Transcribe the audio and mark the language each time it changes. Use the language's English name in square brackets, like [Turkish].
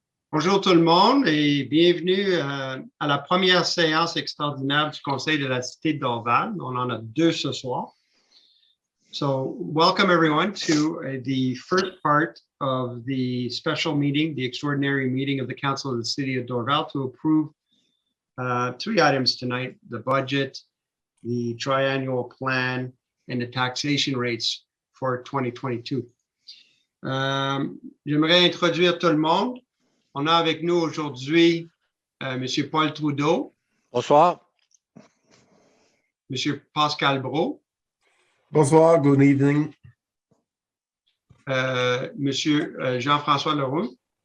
[French] Bonjour tout le monde et bienvenue à la première séance extraordinaire du Conseil de la Cité de Dorval. On en a deux ce soir. [English] So welcome everyone to the first part of the special meeting, the extraordinary meeting of the Council of the City of Dorval to approve three items tonight: the budget, the triannual plan, and the taxation rates for 2022. [French] J'aimerais introduire tout le monde. On a avec nous aujourd'hui M. Paul Trudeau. Bonsoir. M. Pascal Brault. Bonsoir, [English] good evening. [French] M. Jean-François Leroux.